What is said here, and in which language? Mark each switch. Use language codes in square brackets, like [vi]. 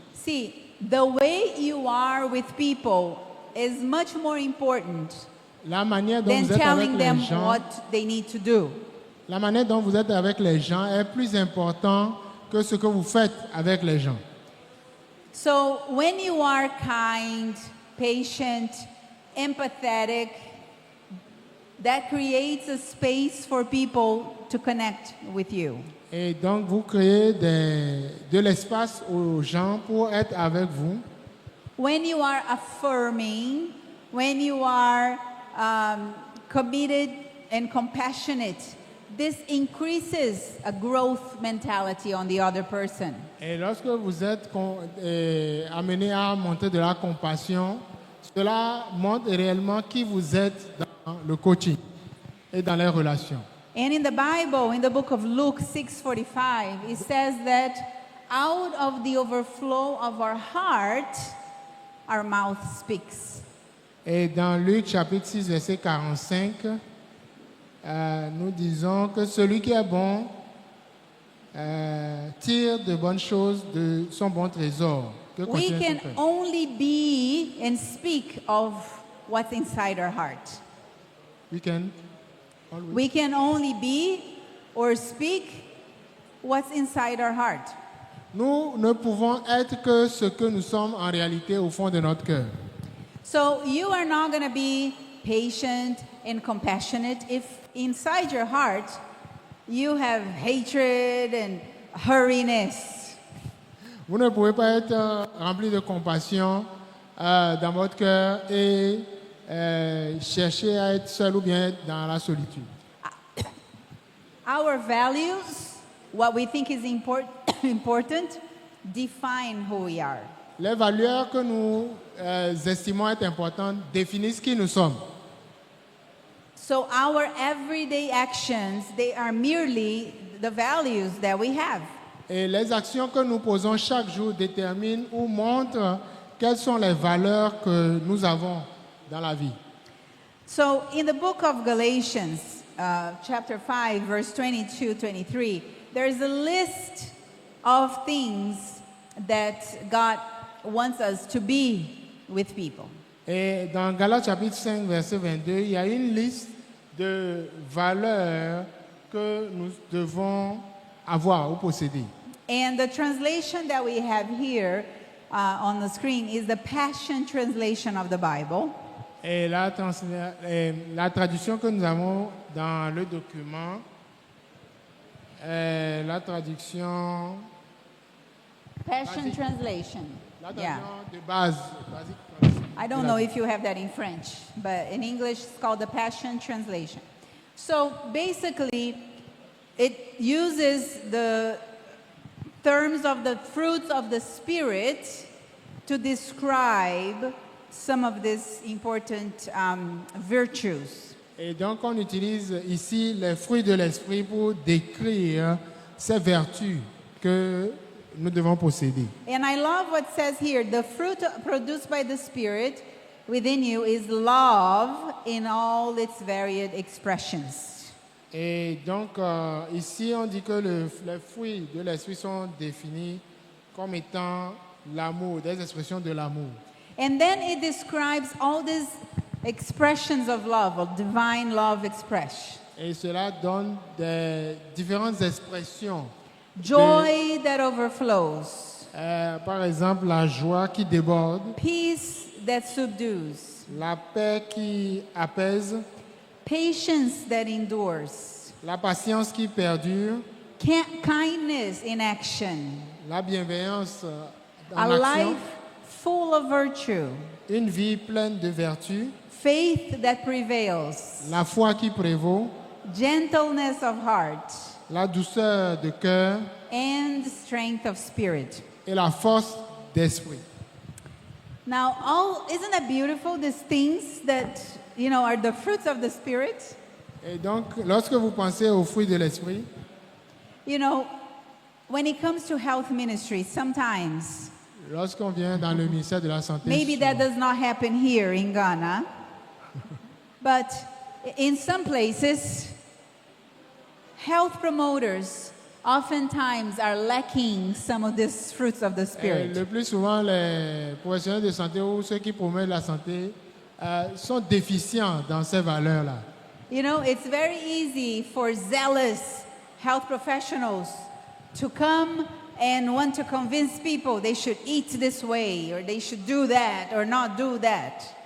[en] See, the way you are with people is much more important [fr] La manière dont [en] than [fr] vous êtes avec [en] telling them [fr] les gens, [en] what they need to do. [fr] la manière dont vous êtes avec les gens est plus important que ce que vous faites avec les gens. [en] So when you are kind, patient, empathetic, that creates a space for people to connect with you. [fr] Et donc, vous créez de l'espace aux gens pour être avec vous. [en] When you are affirming, when you are committed and compassionate, this increases a growth mentality on the other person. [fr] Et lorsque vous êtes amené à montrer de la compassion, cela montre réellement qui vous êtes dans le coaching et dans les relations. [en] And in the Bible, in the book of Luke 6:45, it says that out of the overflow of our heart, our mouth speaks. [fr] Et dans Luc chapitre 6, verset 45, nous disons que celui qui est bon tire de bonnes choses de son bon trésor. Que [en] We [fr] contient son [en] can [fr] cœur. [en] only be and speak of what's inside our heart. We can always- We can only be or speak what's inside our heart. [fr] Nous ne pouvons être que ce que nous sommes en réalité au fond de notre cœur. [en] So you are not going to be patient and compassionate if inside your heart you have hatred and hurriness. [fr] Vous ne pouvez pas être rempli de compassion dans votre cœur et chercher à être seul ou bien être dans la solitude. [en] Our values, what we think is important, define who we are. [fr] Les valeurs que nous estimons être importantes définissent qui nous sommes. [en] So our everyday actions, they are merely the values that we have. [fr] Et les actions que nous posons chaque jour déterminent ou montrent quelles sont les valeurs que nous avons dans la vie. [en] So in the book of Galatians, chapter 5, verse 22-23, there's a list of things that God wants us to be with people. [fr] Et dans Galates chapitre 5, verset 22, il y a une liste de valeurs que nous devons avoir ou posséder. [en] And the translation that we have here on the screen is the Passion Translation of the Bible. [fr] Et la traduction que nous avons dans le document est la traduction Passion Vas-y. [en] Translation. [fr] L'attention de base, basique. [en] I don't know if you have that in French, but in English it's called the Passion Translation. So basically, it uses the terms of the fruits of the Spirit to describe some of these important virtues. [fr] Et donc, on utilise ici les fruits de l'esprit pour décrire ces vertus que nous devons posséder. [en] And I love what it says here. The fruit produced by the Spirit within you is love in all its varied expressions. [fr] Et donc, ici, on dit que les fruits de l'esprit sont définis comme étant l'amour, des expressions de l'amour. [en] And then it describes all these expressions of love, of divine love expressed. [fr] Et cela donne des différentes expressions. [en] Joy that overflows, [fr] Par exemple, la joie qui déborde, [en] peace that subdues, [fr] la paix qui apaise, [en] patience that endures, [fr] la patience qui perdure, [en] kindness in action, [fr] la bienveillance [en] a [fr] en action, [en] life full of virtue, [fr] une vie pleine de vertus, [en] faith that prevails, [fr] la foi qui prévaut, [en] gentleness of heart, [fr] la douceur de cœur [en] and strength of spirit. [fr] et la force d'esprit. [en] Now, isn't that beautiful? These things that, are the fruits of the Spirit. [fr] Et donc, lorsque vous pensez aux fruits de l'esprit, [en] When it comes to health ministry, sometimes, [fr] lorsqu'on vient dans le ministère de la Santé, [en] maybe that does not happen here in Ghana, but in some places, health promoters oftentimes are lacking some of these fruits of the Spirit. [fr] le plus souvent, les professionnels de santé ou ceux qui promettent la santé sont déficients dans ces valeurs-là. [en] It's very easy for zealous health professionals to come and want to convince people they should eat this way or they should do that or not do that.